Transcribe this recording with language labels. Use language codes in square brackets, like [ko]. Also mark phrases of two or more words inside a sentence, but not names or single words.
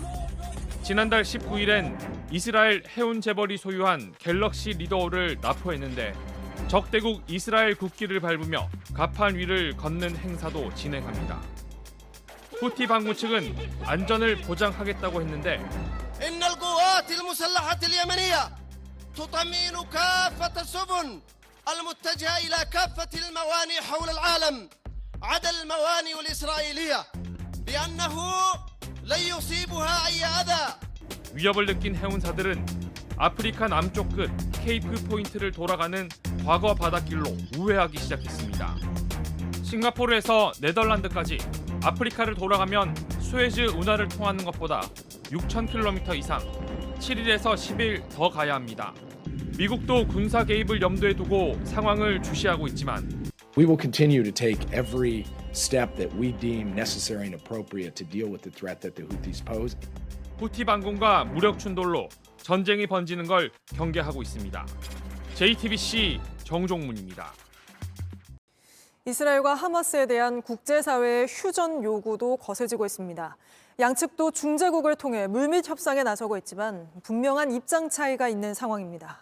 [ko] 지난달 19일엔 이스라엘 해운 재벌이 소유한 갤럭시 리더호를 납포했는데 적대국 이스라엘 국기를 밟으며 갑판 위를 걷는 행사도 진행합니다. 후티 반군 측은 안전을 보장하겠다고 했는데 [ar] إن القوات المسلحة اليمنية تطمئن كافة السفن المتجهة إلى كافة الموانئ حول العالم عدا الموانئ الإسرائيلية بأنه لن يصيبها أي أذى. [ko] 위협을 느낀 해운사들은 아프리카 남쪽 끝 케이프 포인트를 돌아가는 과거 바닷길로 우회하기 시작했습니다. 싱가포르에서 네덜란드까지 아프리카를 돌아가면 수에즈 운하를 통하는 것보다 6,000km 이상, 7일에서 10일 더 가야 합니다. 미국도 군사 개입을 염두에 두고 상황을 주시하고 있지만 [en] We will continue to take every step that we deem necessary and appropriate to deal with the threat that the Houthis pose. [ko] 후티 반군과 무력 충돌로 전쟁이 번지는 걸 경계하고 있습니다. JTBC 정종문입니다. 이스라엘과 하마스에 대한 국제사회의 휴전 요구도 거세지고 있습니다. 양측도 중재국을 통해 물밑 협상에 나서고 있지만 분명한 입장 차이가 있는 상황입니다.